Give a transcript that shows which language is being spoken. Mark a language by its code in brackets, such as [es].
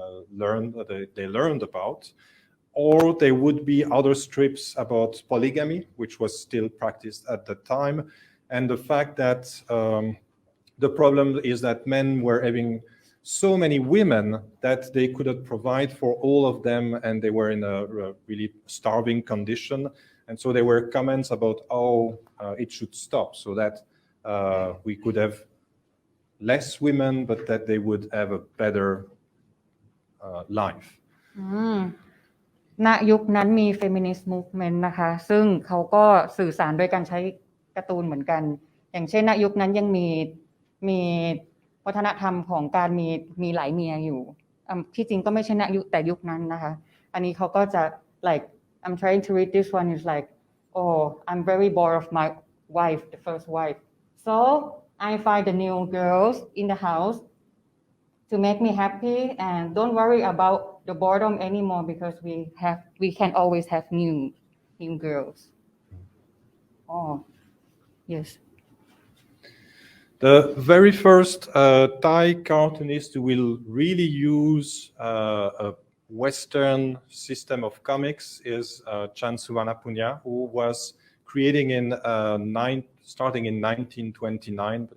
[en] learned about, or there would be other strips about polygamy, which was still practiced at the time, and the fact that the problem is that men were having so many women that they couldn't provide for all of them, and they were in a really starving condition. And so there were comments about how it should stop, so that we could have less women, but that they would have a better life. [th] ณยุคนั้นมี feminist movement นะคะซึ่งเขาก็สื่อสารโดยการใช้การ์ตูนเหมือนกันอย่างเช่นณยุคนั้นยังมี วัฒนธรรมของการมีหลายเมียอยู่ที่จริงก็ไม่ใช่ณยุคนั้นนะคะอันนี้เขาก็จะ [en] like I'm trying to read this one is like oh I'm very bored of my wife the first wife so I find the new girls in the house to make me happy and don't worry about the boredom anymore because we can always have new girls. Oh, yes. The very first Thai cartoonist who will really use a Western system of comics is Chan Suvarnapunya, who was creating starting in 1929.